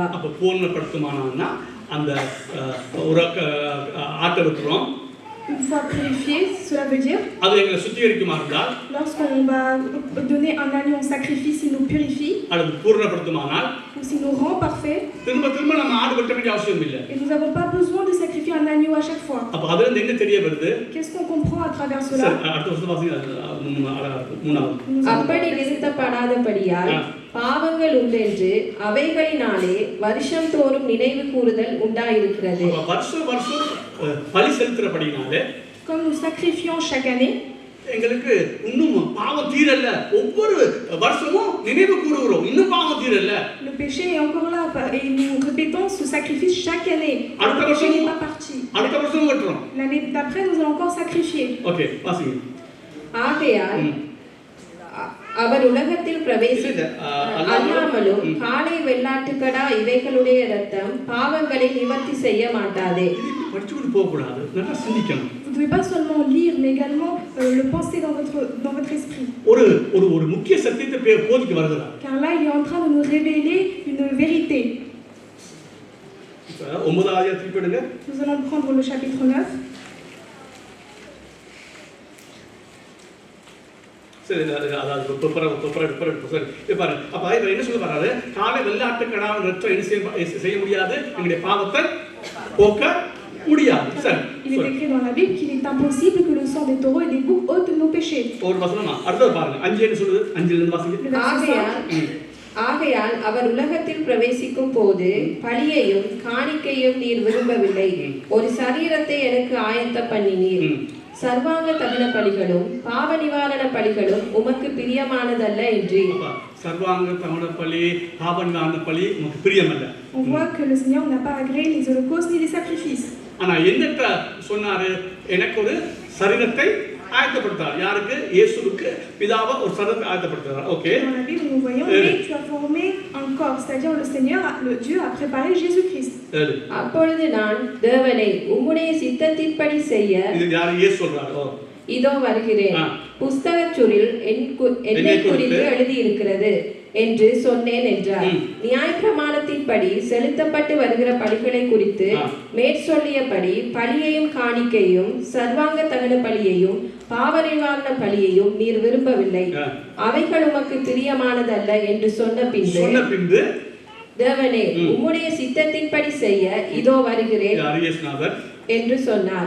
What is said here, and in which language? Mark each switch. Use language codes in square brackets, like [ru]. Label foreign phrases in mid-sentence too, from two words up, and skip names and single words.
[ta] அப்ப பூரணப்படுத்துமானா அந்த ஆட்டை விட்டுறோம், [fr] Une fois purifié, cela veut dire, [ta] அது எங்களை சுத்திகரிக்குமா இருந்தால், [fr] lorsqu'on va donner un agneau en sacrifice, il nous purifie, [ta] அல்லது பூர்ணப்படுத்துமானால், [fr] ou s'il nous rend parfait, [ta] திரும்ப திரும்ப நம்ம ஆடு வெட்ட வேண்டிய அவசியம் இல்லை. [fr] et nous n'avons pas besoin de sacrifier un agneau à chaque fois. [ta] அப்ப அதுல இருந்து என்ன தெரிய வருது? [fr] Qu'est-ce qu'on comprend à travers [ta] சரி, [fr] cela? [ta] அடுத்த வருஷம் வாசிங்க. மூணாவது. அப்படி நிறுத்தப்படாதபடியால் பாவங்கள் உண்டென்று அவைகளினாலே வருஷம் தோறும் நினைவு கூறுதல் உண்டாயிருக்கிறது. அப்ப வருஷம் வருஷம் பலி செலுத்துறபடினாலே, [fr] Comme nous sacrifions chaque année, [ta] எங்களுக்கு இன்னும் பாவம் தீரல்ல. ஒவ்வொரு வருஷமும் நினைவு கூறுகிறோம், இன்னும் பாவம் தீரல்ல. [fr] le péché est encore là et nous répétons ce sacrifice chaque année. Le péché n'est pas parti. [ta] அடுத்த வருஷம் வெட்டுறோம். [fr] L'année d'après, nous allons encore sacrifier. [ta] ஓகே, வாசிங்க. ஆகையால் அவர் உலகத்தில் அல்லாமலும் காளை வெள்ளாட்டுக்கடா இவைகளுடைய இரத்தம் பாவங்களை நிவர்த்தி செய்ய மாட்டாதே. படிச்சுட்டு போக கூடாது, நல்லா சிந்திக்கணும். [fr] Vous ne devez pas seulement lire, mais également le penser dans votre esprit. [ta] ஒரு முக்கிய சத்தியத்தை போதிக்க வருகிறார். [fr] Car là, il est en train de nous révéler une vérité. [ta] 9வது அதிகாரத்துக்கு போடுங்க. [fr] Nous allons prendre le chapitre 9. [ta] சரி, அதாவது அப்ப இவர் என்ன சொல்ல வர்றாரு? காலை வெள்ளாட்டு கடாவின் ரத்தம் என்ன செய்ய முடியாது, எங்களுடைய பாவத்தை போக்க முடியாது. சரி, [fr] il est écrit dans la Bible qu'il est impossible que le sang des taureaux et des boucs ôte nos péchés. [ta] ஒரு வசனமா அடுத்து பாருங்க. 5 என்ன சொல்லுது? 5ல இருந்து வாசிங்க. ஆகையால் அவர் உலகத்தில் பிரவேசிக்கும் போது பலியையும் காணிக்கையும் நீர் விரும்பவில்லை, ஒரு சரீரத்தை எனக்கு ஆயத்த பண்ணினீர். சர்வாங்க தகன பலிகளும் பாவ நிவாரண பலிகளும் உமக்கு பிரியமானதல்ல என்று. சர்வாங்க தகன பலி, பாவ நிவாரண பலி உமக்கு பிரியமல்ல. [fr] On voit que le Seigneur n'a pas agréé les holocaustes ni les sacrifices. [ta] ஆனா என்னட்ட சொன்னாரு? எனக்கு ஒரு சரீரத்தை ஆயத்தப்படுத்தார். யாருக்கு? இயேசுவுக்கு பிதாவா ஒரு சரீரத்தை ஆயத்தப்படுத்தார். ஓகே. [fr] Dans la Bible nous voyons mais tu as formé un corps, c'est-à-dire le Seigneur, le Dieu a préparé Jésus-Christ. [ta] அப்பொழுது நான் தேவனே உம்முடைய சித்தத்தின்படி செய்ய, இது யார்? இயேசு சொல்றாரோ, இதோ வருகிறேன், புஸ்தகச்சுரில் என்னை குறித்து எழுதி இருக்கிறது என்று சொன்னேன் என்றார். நியாயப்பிரமாணத்தின்படி செலுத்தப்பட்டு வருகிற பலிகளை குறித்து மேற்சொல்லியபடி பலியையும் காணிக்கையும் சர்வாங்க தகன பலியையும் பாவ நிவாரண பலியையும் நீர் விரும்பவில்லை, அவைகள் உமக்கு பிரியமானதல்ல என்று சொன்ன பின்பு தேவனே உம்முடைய சித்தத்தின்படி செய்ய இதோ வருகிறேன் என்று சொன்னார்.